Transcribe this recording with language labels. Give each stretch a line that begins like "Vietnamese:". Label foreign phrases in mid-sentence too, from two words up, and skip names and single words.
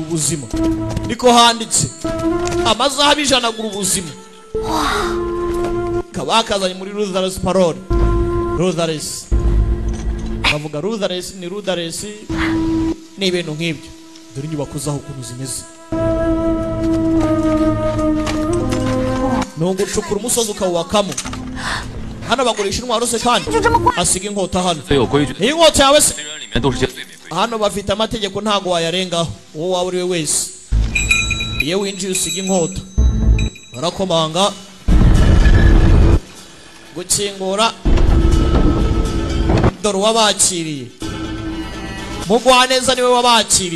Kinyarwanda: ubuzima niko handitse amazahabu 100 agura ubuzima kabakazanye muri Lazarus Parole Lazarus bavuga Lazarus ni Lazarus ni ibintu nk'ibyo dore inyubako zaho ukuntu zimeze nungu ucukura umusozi ukawubakamo hano bagurisha intwaro se kandi asiga inkota hano
Chinese: 非有规矩，
Kinyarwanda: iyi nkota yawe se
Chinese: 这人里面都是些最没规矩。
Kinyarwanda: hano bafite amategeko ntago wayarengaho uwo waba uri we wese iyo winjiye usiga inkota barakomanga gukingura dore uwabakiriye mugwaneza niwe wabakiriye